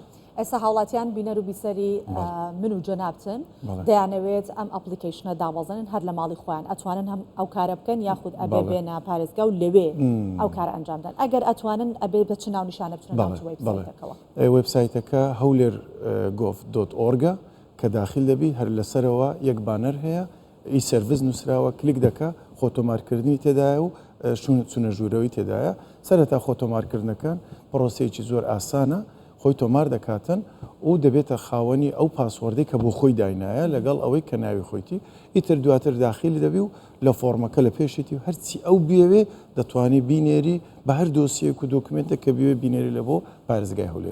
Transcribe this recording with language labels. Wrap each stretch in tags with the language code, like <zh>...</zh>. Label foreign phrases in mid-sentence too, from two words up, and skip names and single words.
<ckb>ئێستا هاوڵاتیان بینەر و بیسەری من و جەنابتن دەیانەوێت ئەم ئەپلیکیشنە دابەزێنن هەر لە ماڵی خۆیان ئەتوانن هەم ئەو کارە بکەن یاخود ئەبێ بێنە پارێزگا و لەوێ ئەو کارە ئەنجامدان. ئەگەر ئەتوانن ئەبێ بە چ ناو نیشانە بچنەوە وێبسایتەکەەوە. وێبسایتەکە howler.gov.org کە داخل دەبی هەر لەسەرەوە یەک بانەر هەیە ئی سەرڤیس نووسراوە کلیک دەکە خۆتۆمارکردنی تێدایە و چونە ژوورەوەی تێدایە. سەرەتا خۆتۆمارکردنەکان پرۆسەیەکی زۆر ئاسانە خۆی تۆمار دەکاتن و دەبێتە خاوەنی ئەو پاسوەردەی کە بۆ خۆی داینایە لەگەڵ ئەوەی کە ناوی خۆیتی ئیتر دواتر داخلی دەبی و لە فۆرمەکە لە پێشێتی و هەرچی ئەو بێوێ دەتوانانی بینێری بە هەر دۆسیەک و دۆکمنتە کە بێوێ بینێری لە بۆ پارێزگای هەولێر.</ckb>